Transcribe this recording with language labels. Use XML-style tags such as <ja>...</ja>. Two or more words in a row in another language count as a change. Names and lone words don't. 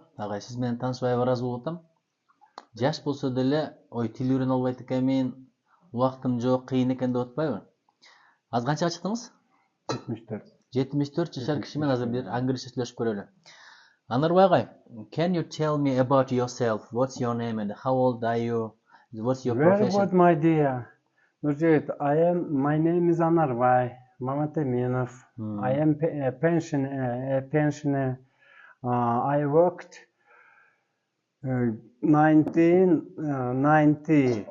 <ky>Агай, сиз менен таанышпай араз болуп атам. Жаш болсо деле, ой, тил үйрөнө албайт экенмин, убактым жок, кыйын экен деп атпайбы? Азыр канчага чыктыңыз? 74. 74 жашар киши менен азыр бир англисче сүйлөшүп көрөлү. Анарбай агай,</ky> <en>can you tell me about yourself? What's your name and how old are you? What's your Very profession? good, my dear. Nurjit, my name is Anarvay Mamateminov. I am a pensioner. I worked 1990.</en>